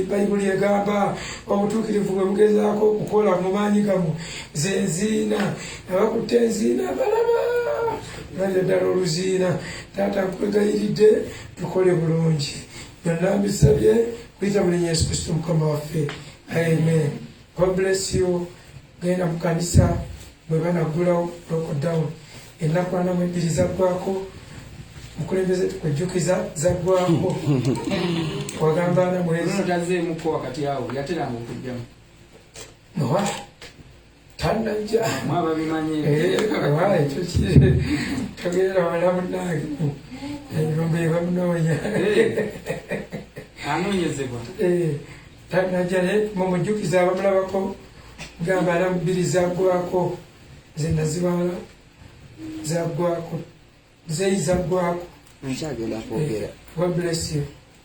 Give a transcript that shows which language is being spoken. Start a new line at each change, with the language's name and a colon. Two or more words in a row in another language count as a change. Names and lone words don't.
Ganda: Bayibuli egamba obutuukirivu bwe bugezaako okukola mu maanyi gamu ze nziina abakutte enziina balaba balya ddala oluziina. Taata nkwegayiridde tukole bulungi byonna mbisabye kuyita mu linnya Yesu Kristo Mukama waffe.
English: Amen. God bless you.
Ganda: Genda mu kanisa bwe banaggulawo lockdown ennaku ana mu ebbiri zaggwako mukulembeze tukujjukiza zaggwako wagamba ana mwezi tazeemuko wakati awo yateranga okujjamu nowa tanajja mwaba bimanye ekyo kiri togera wala munange ebirombe bamunoonya anoonyezebwa tanajja naye mumujjukiza abamulabako gamba ana mu bbiri zaggwako zenna zibala zaggwako zeyi zaggwako. Nkyagenda kwogera.
English: God bless you.